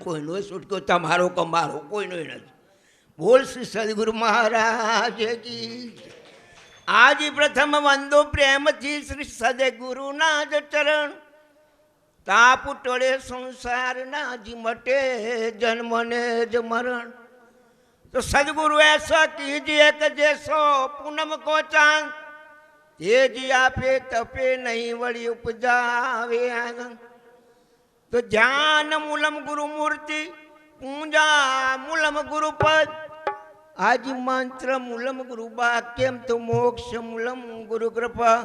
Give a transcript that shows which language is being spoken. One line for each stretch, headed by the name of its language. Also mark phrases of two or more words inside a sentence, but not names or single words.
Gujarati: કોઈનો છૂટકો તમારો કમારો કોઈનો નથી.
Hindi: बोल श्री सदगुरु महाराज की.
Gujarati: આજ પ્રથમ વંદો પ્રેમથી શ્રી સદગુરુના જ ચરણ. તાપ ટળે સંસારના જ મટે જન્મને જ મરણ.
Hindi: तो सदगुरु ऐसा कीजिए के जैसो पूनम को चांद, ये जी आपे तपे नहीं वड़ी उपजावे आनंद.
Sanskrit: तो ज्ञान मूलम गुरु मूर्ति, पूजा मूलम गुरु पद, आज मंत्र मूलम गुरु वाक्यम तो मोक्ष मूलम गुरु कृपा.